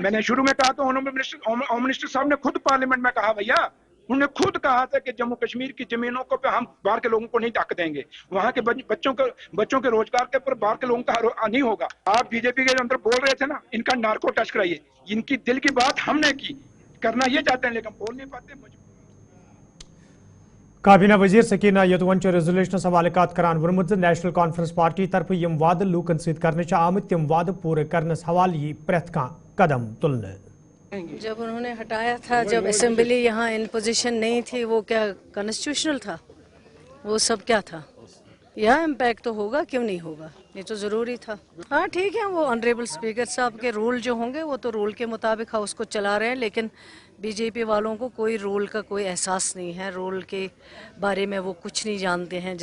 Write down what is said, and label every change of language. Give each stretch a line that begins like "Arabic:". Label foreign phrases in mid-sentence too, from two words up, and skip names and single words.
Hindi: मैंने शुरू में कहा तो
English: home minister
Hindi: साहब ने खुद पार्लियामेंट में कहा, भैया उन्होंने खुद कहा था कि जम्मू कश्मीर की जमीनों को पे हम बाहर के लोगों को नहीं हक देंगे, वहां के बच्चों के रोजगार के ऊपर बाहर के लोगों का नहीं होगा। आप बीजेपी के अंदर बोल रहे थे ना, इनका नार्को टच कराइए, इनकी दिल की बात हमने की, करना ये चाहते हैं लेकिन बोल नहीं पाते।
Kashmiri: काबीना वजीर सकीना यतवन रेजोल्यूशन हवाले करान वोनमुत नेशनल कॉन्फ्रेंस पार्टी तरफ यम वाद लूकन सत कर आमत तम वाद पूरे करनस हवाले यी प्रेथ कदम तुलने।
Hindi: जब उन्होंने हटाया था, जब असेंबली यहाँ
English: in position
Hindi: नहीं थी, वो क्या कॉन्स्टिट्यूशनल था? वो सब क्या था? यह इम्पैक्ट तो होगा, क्यों नहीं होगा, ये तो ज़रूरी था। हाँ ठीक है, वो ऑनरेबल स्पीकर साहब के रूल जो होंगे वो तो रूल के मुताबिक हाउस को चला रहे हैं, लेकिन बीजेपी वालों को कोई रूल का कोई एहसास नहीं है, रूल के बारे में वो कुछ नहीं जानते हैं।